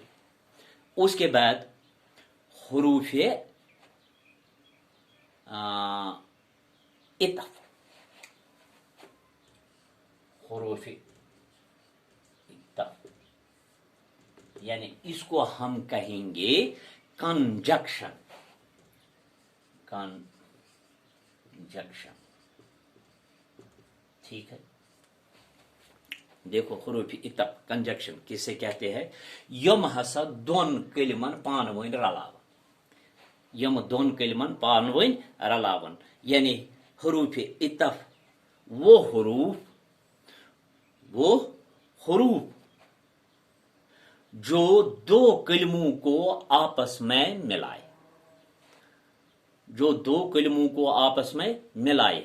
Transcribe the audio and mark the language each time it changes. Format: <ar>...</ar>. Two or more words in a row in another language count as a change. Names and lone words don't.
<hi>उसके बाद हुरूफ इतफ, हुरूफ इतफ, यानी इसको हम कहेंगे कंजक्शन, कंजक्शन, ठीक है। देखो हुरूफ इतफ कंजक्शन किसे कहते हैं?</hi> <ks>यम हसा दोन कलिमन पान वन रलावन, यम दोन कलिमन पान वन रलावन।</ks> <hi>यानी हुरूफ इतफ वो हुरूफ जो दो कलमों को आपस में मिलाए, जो दो कलमों को आपस में मिलाए।</hi>